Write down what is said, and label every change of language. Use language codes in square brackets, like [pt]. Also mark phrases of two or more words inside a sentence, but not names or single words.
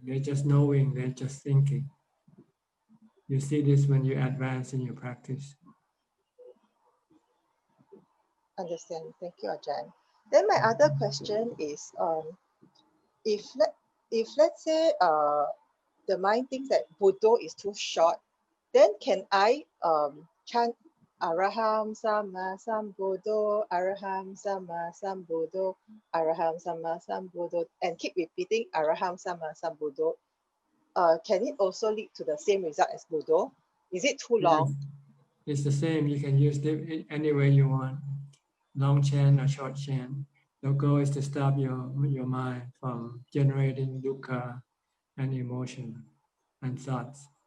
[en] They're just knowing, they're just thinking. You see this when you advance in your practice. Understand. Thank you, Ajahn. Then my other question is, if let's say the mind thinks that Buddha is too short, then can I chant [pi] Araham Sama Sambuddho, Araham Sama Sambuddho, Araham Sama Sambuddho, [en] and keep repeating [pi] Araham Sama Sambuddho? [en] Can it also lead to the same result as Buddha? Is it too long? It's the same. You can use it any way you want. Long chant or short chant. The goal is to stop your mind from generating dukkha and emotion and thoughts.